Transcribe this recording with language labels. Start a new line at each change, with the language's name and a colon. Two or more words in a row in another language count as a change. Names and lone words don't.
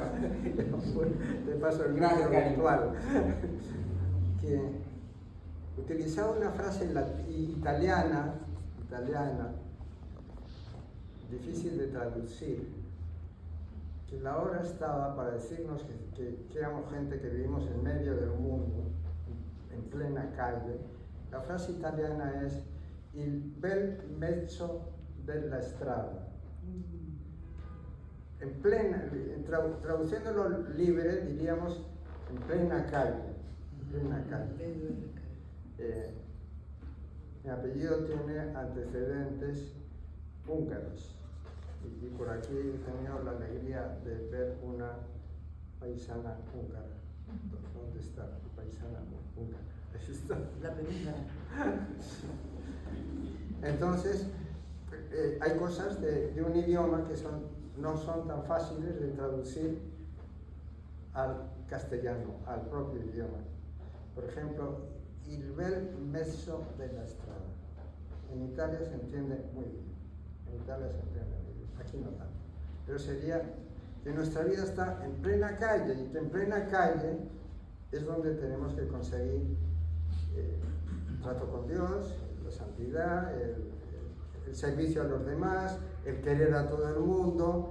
Spanish: Te paso el micro virtual. Que utilizaba una frase italiana, difícil de traducir, que la obra estaba para decirnos que éramos gente que vivimos en medio del mundo, en plena calle. La frase italiana es
Italian: il bel mezzo della strada.
Spanish: Traduciéndolo libre, diríamos en plena calle. Mi apellido tiene antecedentes húngaros. Y por aquí he tenido la alegría de ver una paisana húngara. ¿Dónde está la paisana húngara? Ahí está. La pregunta. Entonces, hay cosas de un idioma que no son tan fáciles de traducir al castellano, al propio idioma. Por ejemplo,
Italian: il bel mezzo della strada.
Spanish: En Italia se entiende muy bien. Aquí no tanto. Pero sería que nuestra vida está en plena calle, y que en plena calle es donde tenemos que conseguir el trato con Dios, la santidad, el servicio a los demás, el querer a todo el mundo.